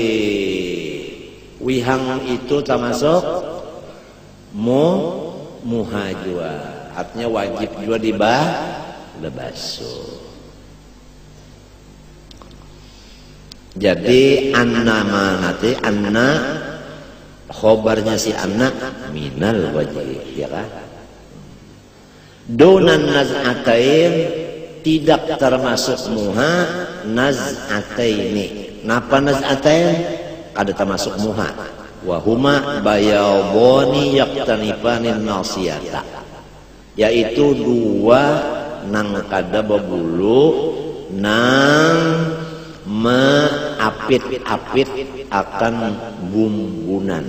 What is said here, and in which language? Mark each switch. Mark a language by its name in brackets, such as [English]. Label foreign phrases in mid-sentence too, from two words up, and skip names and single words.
[Banjar] Wihang itu termasuk muha jua, artinya wajib jua dibasuh. Jadi anna khobarnya si anna [Arabic] من الوجه, [Banjar] ya kan? [Arabic] دون النزعتين [Banjar] tidak termasuk muha naz'ataini. Napa naz'atain? Kada termasuk muha. [Arabic] وهما بياضان يكتنفان الناصية, [Banjar] yaitu dua nang kada bebulu nang meapit-apit akan bumbunan.